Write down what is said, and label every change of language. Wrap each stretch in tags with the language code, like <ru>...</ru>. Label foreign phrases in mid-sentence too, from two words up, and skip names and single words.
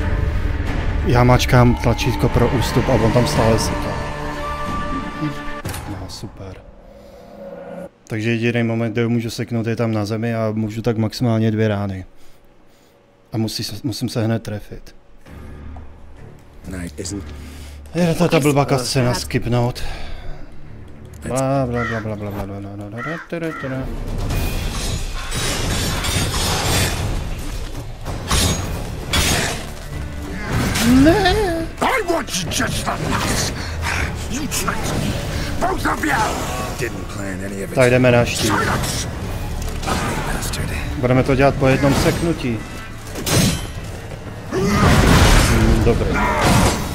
<cs>Já mačkám tlačítko pro ústup a on tam stále seká. No super. Takže jediný moment, kde můžu seknout, je tam na zemi a můžu tak maximálně 2 rány. A musím se hned trefit. Je to ta blbá scéna skipnout. Bla bla bla bla bla bla bla bla. Ne.</cs> <en>I want you just the last. You tricked me. Both of you. Didn't plan any of it.</en> <cs>Tak jdeme na štít. Budeme to dělat po jednom seknutí. Dobrý.</cs>